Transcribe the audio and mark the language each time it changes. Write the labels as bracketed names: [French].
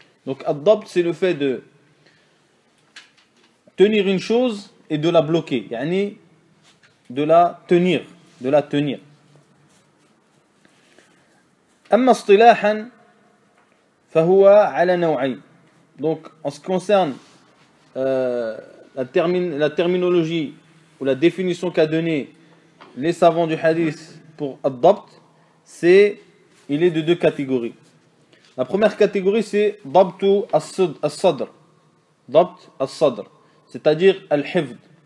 [French] Donc al-dabt, c'est le fait de tenir une chose et de la bloquer, yani de la tenir, de la tenir. [Arabic] Amma istilahan, فهو على نوعين. [French] Donc en ce qui concerne la terminologie ou la définition qu'a donné les savants du hadith pour ad-dabt, c'est il est de deux catégories. La première catégorie, c'est dabtu as-sadr. Dabt as-sadr, c'est-à-dire al-hifd.